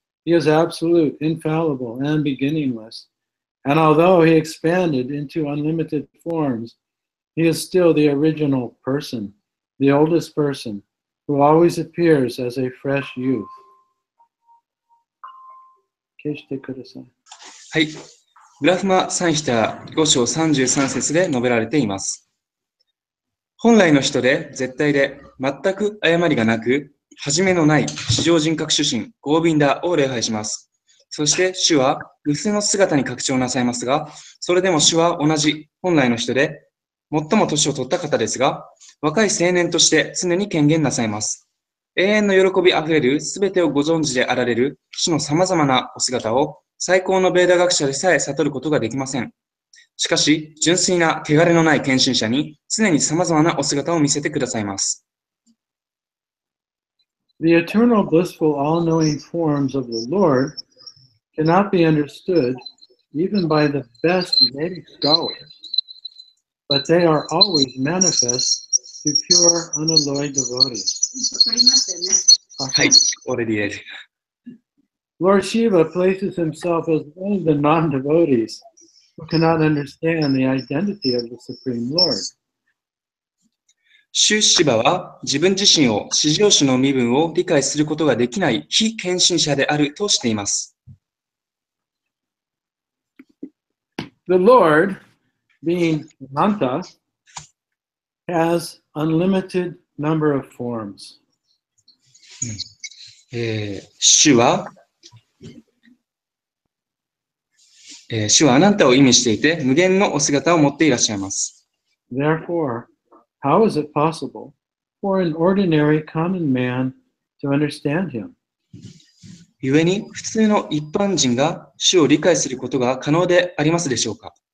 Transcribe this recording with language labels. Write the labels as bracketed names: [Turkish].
[English] He is absolute, infallible, and beginningless. And although he expanded into unlimited forms, he is still the original person, the oldest person, who always appears as a fresh youth. [Japanese] はい。ブラフマ・サンヒタ5章33節で述べられています。本来の人で絶対で全く誤りがなく、初めのない至上人格主神、ゴービンダを礼拝します。そして主は娘の姿に拡張なさいますが、それでも主は同じ本来の人で、最も年を取った方ですが、若い青年として常に権限なさいます。永遠の喜びあふれるすべてをご存知であられる主の様々なお姿を最高のベーダ学者でさえ悟ることができません。しかし、純粋な汚れのない献身者に常に様々なお姿を見せてくださいます。 [English] The eternal, blissful, all-knowing forms of the Lord cannot be understood even by the best Vedic scholars, but they are always manifest to pure, unalloyed devotees. [Japanese] わかりましたよね。 [English] はい、already read. Lord Shiva places himself as one of the non-devotees who cannot understand the identity of the Supreme Lord. [Japanese] シュ・シバは自分自身を至上主の身分を理解することができない非献身者であるとしています。 [English] The Lord, being Ananta, has unlimited number of forms. [Japanese] 主はアナンタを意味していて、無限のお姿を持っていらっしゃいます。 [English] Therefore, how is it possible for an ordinary common man to understand him? [Japanese] 故に、普通の一般人が主を理解することが可能でありますでしょうか？